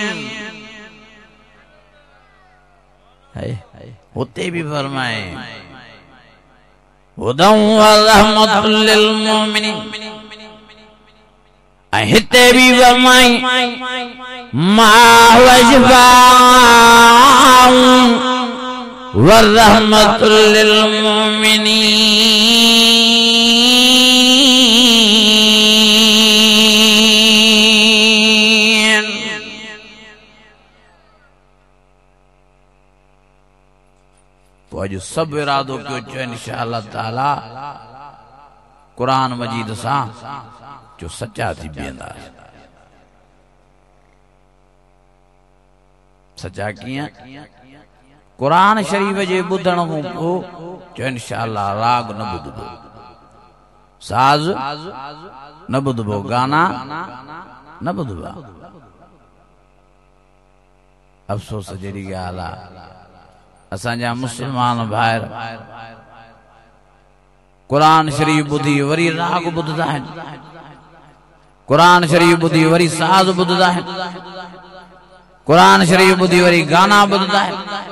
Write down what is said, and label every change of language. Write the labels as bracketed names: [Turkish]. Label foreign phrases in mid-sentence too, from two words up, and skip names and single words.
[Sindhi] होते भी फरमाए [Arabic] هدى ورحمة للمؤمنين [Sindhi] हिते भी फरमाई [Arabic] ما هو شفاء ورحمة للمؤمنين. [Sindhi] तो अज सब इरादो कयो चो [Arabic] إن شاء الله تعالى [Sindhi] कुरान मजीद सां जो सच्चा थी बीहंदा। सच्चा कीअं कुरान शरीफ जे ॿुधण खां पोइ जो [Arabic] إن شاء الله [Sindhi] राग न ॿुधबो साज़ न ॿुधबो गाना न ॿुधबा अफसोस जहिड़ी ॻाल्हि आहे असांजा मुस्लमान भाइर कुरान शरीफ ॿुधी वरी राग ॿुधदा आहिनि, कुरान शरीफ ॿुधी वरी साज़ ॿुधदा आहिनि, कुरान शरीफ ॿुधी वरी गाना ॿुधदा आहिनि।